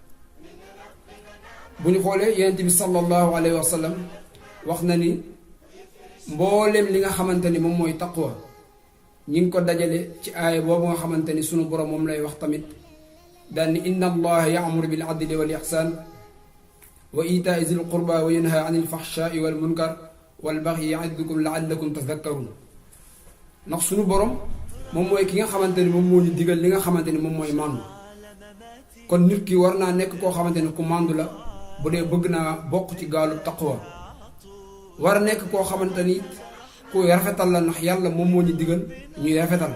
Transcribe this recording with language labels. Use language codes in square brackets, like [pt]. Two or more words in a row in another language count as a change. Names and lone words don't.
[wo] bu ñu xoolee yonent bi [ar] صلى الله عليه وسلم [wo] wax na ni mbooleem li nga xamante ni moom mooy taqwa ñi ngi ko dajale ci aaya boobu nga xamante ni sunu borom moom lay wax tamit daan ni [ar] إن الله يأمر بالعدل والإحسان وإيتاء ذي القربى وينهى عن الفحشاء والمنكر والبغي يعظكم لعلكم تذكرون. [wo] ndax sunu borom moom mooy ki nga xamante ni moom moo ñu digal li nga xamante ni moom mooy màndu. kon nit ki war naa nekk koo xamante ni ku màndu la bu dee bëgg naa bokk ci gaalu taqwa. war a nekk koo xamante ni ku rafetal la ndax yàlla moom moo ñu digal ñuy rafetal.